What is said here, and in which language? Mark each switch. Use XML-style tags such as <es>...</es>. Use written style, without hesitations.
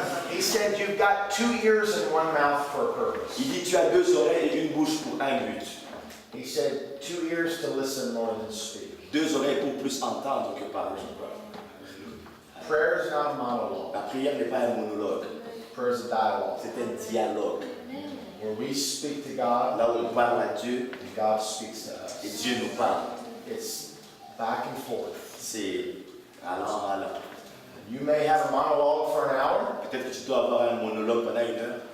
<en>He said, you've got 2 ears and 1 mouth for a purpose.</en> <fr>Il dit, tu as 2 oreilles et une bouche pour un but.</fr> <en>He said, 2 ears to listen more than speak.</en> <fr>2 oreilles pour plus entendre que parler.</fr> <en>Prayer is not a monologue.</en> <fr>La prière n'est pas un monologue,</fr> <en>Prayer is a dialogue.</en> <fr>c'est un dialogue.</fr> <en>Where we speak to God,</en> <fr>Là où on parle à Dieu</fr> <en>and God speaks to</en> <fr>et</fr> <en>us.</en> <fr>Dieu nous parle.</fr> <en>It's back and forth.</en> <fr>C'est allant, allant.</fr> <en>You may have a monologue for an hour,</en> <fr>Peut-être que tu dois avoir un monologue pendant 1 heure,</fr>